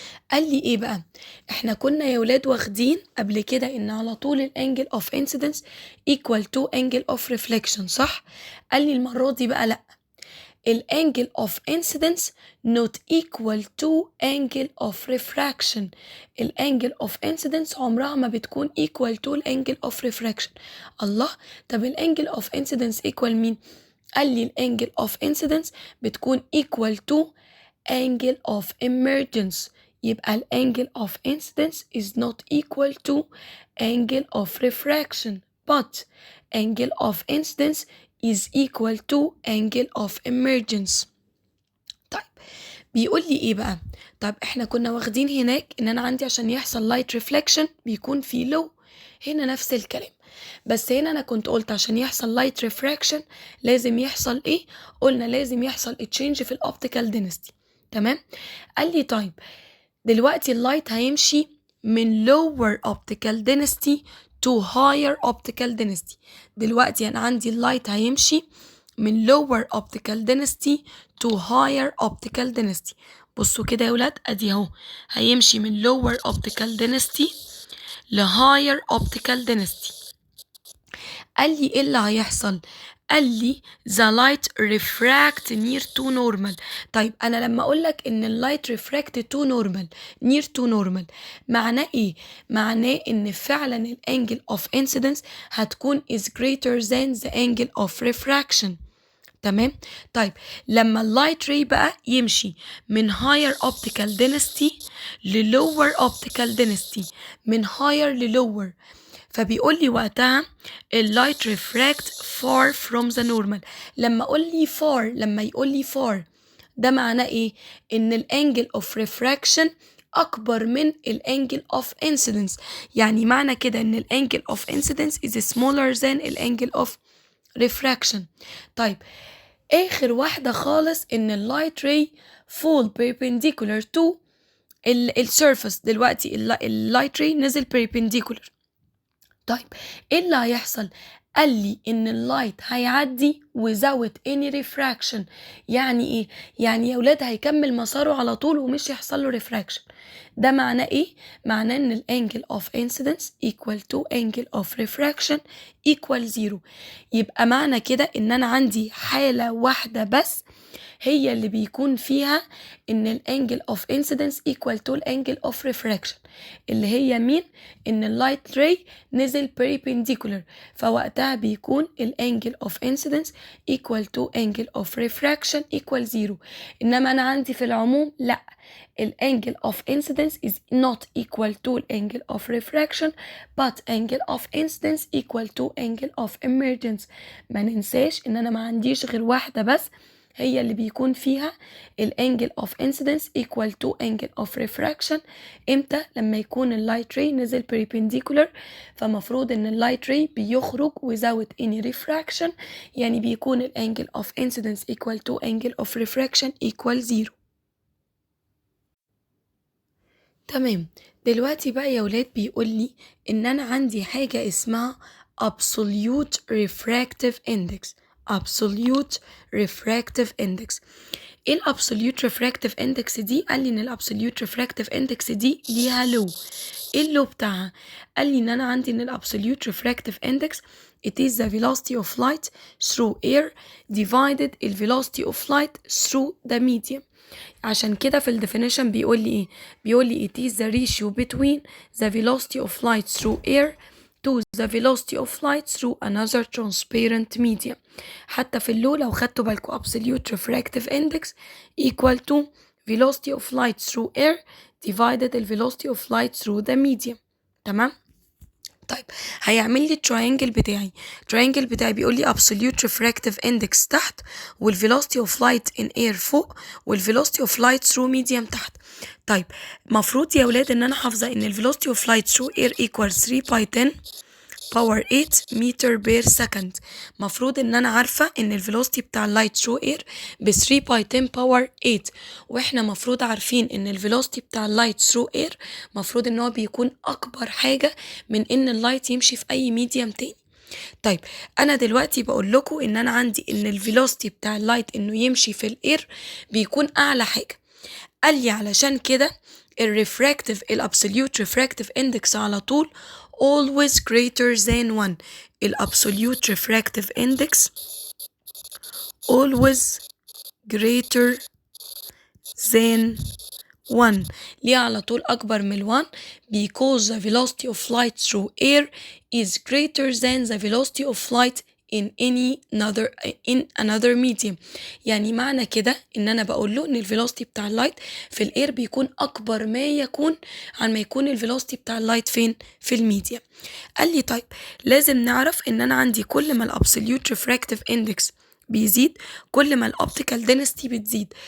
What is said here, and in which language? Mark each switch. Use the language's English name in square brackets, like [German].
[Arabic] قال لي ايه بقى؟ احنا كنا يا ولاد واخدين قبل كده ان على طول الانجل اوف انسيدنس equal to انجل اوف ريفليكشن، صح؟ قال لي المرة دي بقى لا، الانجل اوف انسيدنس [English] not equal to angle of refraction. [Arabic] الانجل اوف انسيدنس عمرها ما بتكون equal to الانجل اوف refraction. الله، طب الانجل اوف انسيدنس equal مين؟ قال لي الانجل اوف انسيدنس بتكون [English] equal to angle of emergence. [Arabic] يبقى ال [English] angle of incidence is not equal to angle of refraction, but angle of incidence is equal to angle of emergence. [Arabic] طيب بيقول لي ايه بقى؟ طب احنا كنا واخدين هناك ان انا عندي عشان يحصل light reflection بيكون في low، هنا نفس الكلام، بس هنا انا كنت قلت عشان يحصل [English] light refraction [Arabic] لازم يحصل ايه؟ قلنا لازم يحصل change في الاوبتيكال density. تمام؟ قال لي طيب دلوقتي اللايت هيمشي من [English] lower optical density to higher optical density. [Arabic] دلوقتي انا عندي اللايت هيمشي من [English] lower optical density to higher optical density. [Arabic] بصوا كده يا ولاد ادي اهو هيمشي من lower optical density ل higher optical density. قال لي ايه اللي هيحصل؟ قال لي [English] the light refract near to normal. [Arabic] طيب انا لما اقول لك ان اللايت refract to normal near to normal معناه ايه؟ معناه ان فعلا الانجل of incidence هتكون [English] is greater than the angle of refraction. [Arabic] تمام؟ طيب لما اللايت راي بقى يمشي من higher optical density ل lower optical density، من higher ل lower، فبيقول لي وقتها اللايت [English] refract far from the normal. [Arabic] لما يقول لي far ده معناه ايه؟ ان الانجل اوف refraction اكبر من الانجل اوف incidence، يعني معنى كده ان الانجل اوف incidence [English] is smaller than [Arabic] الانجل اوف refraction. طيب اخر واحدة خالص ان اللايت راي fall perpendicular to السيرفس. دلوقتي اللايت راي نزل perpendicular. طيب ايه اللي هيحصل؟ قال لي ان اللايت هيعدي [English] without any refraction. [Arabic] يعني ايه؟ يعني يا ولاد هيكمل مساره على طول ومش هيحصل له refraction. ده معناه ايه؟ معناه ان [English] الانجل of incidence equal to angle of refraction equal 0. [Arabic] يبقى معنى كده ان انا عندي حالة واحدة بس هي اللي بيكون فيها ان الانجل of incidence equal to الانجل of refraction، اللي هي مين؟ ان اللايت راي نزل perpendicular، فوقتها بيكون الانجل of incidence [English] equal to angle of refraction equal 0. [Arabic] انما انا عندي في العموم لا، [English] الانجل of incidence is not equal to angle of refraction but angle of incidence equal to angle of emergence. [Arabic] ما ننساش ان انا ما عنديش غير واحدة بس هي اللي بيكون فيها الانجل of incidence [English] equal to angle of refraction. [Arabic] امتى؟ لما يكون اللايت راي نزل perpendicular، فمفروض ان اللايت راي بيخرج without any refraction، يعني بيكون الانجل of incidence [English] equal to angle of refraction equal 0. [Arabic] تمام. دلوقتي بقى يا ولاد بيقول لي ان انا عندي حاجة اسمها absolute refractive index. [English] absolute refractive index. [Arabic] ايه الابسوليوت ريفراكتيف اندكس دي؟ قال لي ان الابسوليوت ريفراكتيف اندكس دي ليها لو. ايه اللو بتاعها؟ قال لي ان انا عندي ان الابسوليوت ريفراكتيف اندكس [English] it is the velocity of light through air divided the velocity of light through the medium. [Arabic] عشان كده في الديفينيشن بيقول لي [English] ايه؟ بيقول لي it is the ratio between the velocity of light through air to the velocity of light through another transparent medium. [Arabic] حتى في اللو لو خدتوا بالكم [English] absolute refractive index equal to velocity of light through air divided the velocity of light through the medium. [Arabic] تمام؟ طيب هيعمل لي التراينجل بتاعي بيقول لي absolute refractive index تحت والvelocity of light in air فوق والvelocity of light through medium تحت. طيب مفروض يا ولاد ان انا حافظه ان الvelocity of light [English] through air equals 3 by 10 [Arabic] باور 8 متر بير سكند. مفروض ان انا عارفه ان الفيلوسيتي بتاع اللايت ثرو اير ب 3 باي 10 باور 8، واحنا مفروض عارفين ان الفيلوسيتي بتاع اللايت ثرو اير مفروض ان هو بيكون اكبر حاجه من ان اللايت يمشي في اي ميديم تاني. طيب انا دلوقتي بقول لكم ان انا عندي ان الفيلوسيتي بتاع اللايت انه يمشي في الاير بيكون اعلى حاجه. قال لي علشان كده [English] الريفراكتيف الابسوليوت refractive index على طول always greater than 1. الابسوليوت refractive index always greater than 1. [Arabic] ليه على طول أكبر من 1؟ [English] because the velocity of light through air is greater than the velocity of light in another medium. [Arabic] يعني معنى كده ان انا بقول له ان الفيلوسيتي بتاع اللايت في الاير بيكون اكبر ما يكون عن ما يكون الفيلوسيتي بتاع اللايت فين؟ في الميديم. قال لي طيب لازم نعرف ان انا عندي كل ما الابسوليوت ريفراكتيف اندكس بيزيد كل ما الاوبتيكال دينستي بتزيد.